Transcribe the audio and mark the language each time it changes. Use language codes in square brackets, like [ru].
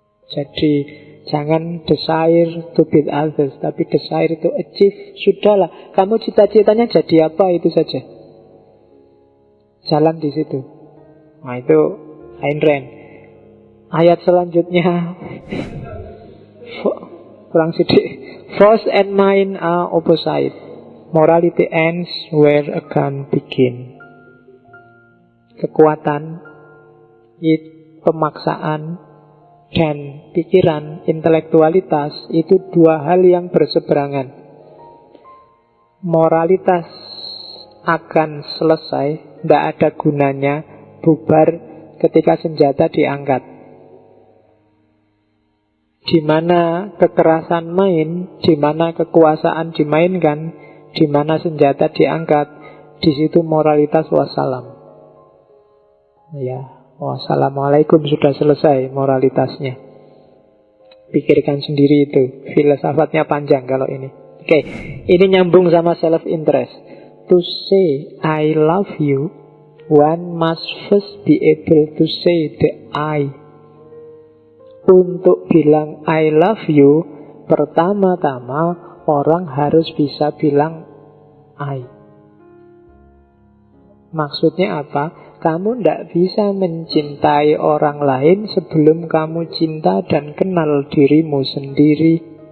[id] Jadi jangan [en] desire to beat others, tapi desire to achieve. [id] Sudahlah, kamu cita-citanya jadi apa, itu saja. Jalan di situ. Nah itu Ayn Rand. Ayat selanjutnya kurang sidik. [en] Force and mind are opposite. Morality ends where a gun begin. [id] Kekuatan, pemaksaan, dan pikiran, intelektualitas itu dua hal yang berseberangan. Moralitas akan selesai, tidak ada gunanya, bubar ketika senjata diangkat. Di mana kekerasan main, di mana kekuasaan dimainkan, di mana senjata diangkat, di situ moralitas wassalam. Ya, wassalamualaikum, sudah selesai moralitasnya. Pikirkan sendiri itu, filsafatnya panjang kalau ini. Oke, ini nyambung sama self-interest. [en] To say I love you, one must first be able to say the I. [id] Untuk bilang [en] I love you, [id] pertama-tama orang harus bisa bilang I. Maksudnya apa? Kamu tidak bisa mencintai orang lain sebelum kamu cinta dan kenal dirimu sendiri.